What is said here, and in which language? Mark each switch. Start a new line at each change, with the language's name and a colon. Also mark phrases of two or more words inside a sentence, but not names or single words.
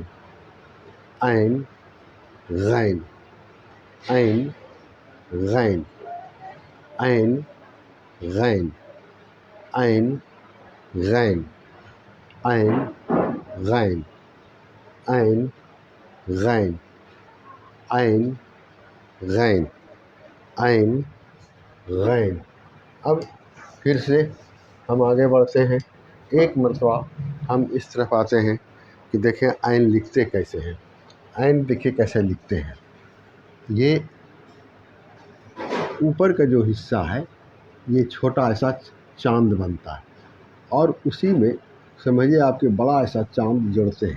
Urdu: عین غین، عین غین، عین غین، عین غین، عین غین، عین غین، عین غین، عین غین۔ اب پھر سے ہم آگے بڑھتے ہیں، ایک مرتبہ ہم اس طرف آتے ہیں کہ دیکھیں عین لکھتے کیسے ہیں۔ عین دیکھیں کیسے لکھتے ہیں، یہ اوپر کا جو حصہ ہے یہ چھوٹا ایسا چاند بنتا ہے، اور اسی میں سمجھیے آپ کے بڑا ایسا چاند جوڑتے ہیں۔